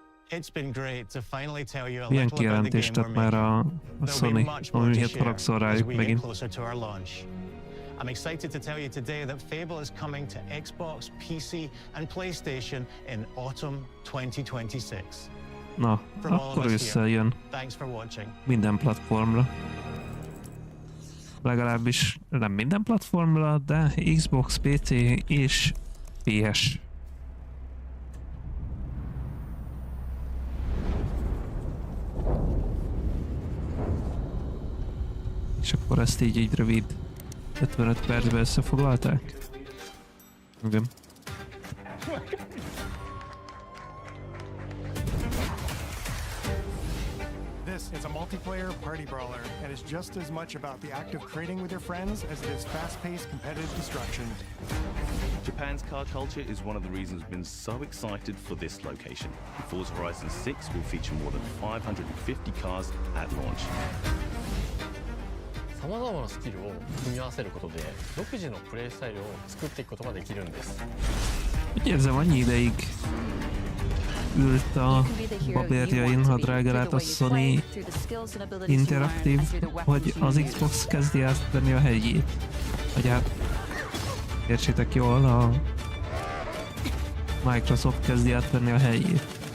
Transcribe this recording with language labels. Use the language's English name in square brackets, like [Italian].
[English] It's been great to finally tell you a little about the game we're making. There'll be much more to share as we get closer to our launch. I'm excited to tell you today that Fable is coming to Xbox, PC, and PlayStation in autumn 2026. [Hungarian] Na, akkor összejön minden platformra. Legalábbis nem minden platformra, de Xbox, PC és PS. És akkor ezt így egy rövid 55 percben összefoglalták? Igen. [English] This is a multiplayer party brawler and is just as much about the act of trading with your friends as it is fast-paced competitive destruction. Japan's car culture is one of the reasons we've been so excited for this location. Forza Horizon 6 will feature more than 550 cars at launch. [Japanese] さまざまなスキルを組み合わせることで独自のプレイスタイルを作っていくことができるんです。 [Hungarian] Úgy érzem, annyi ideig ült a babérjain, ha drága át a Sony Interactive, hogy az Xbox kezdi átvenni a helyét. Vagy hát, értsétek jól, a Microsoft kezdi átvenni a helyét.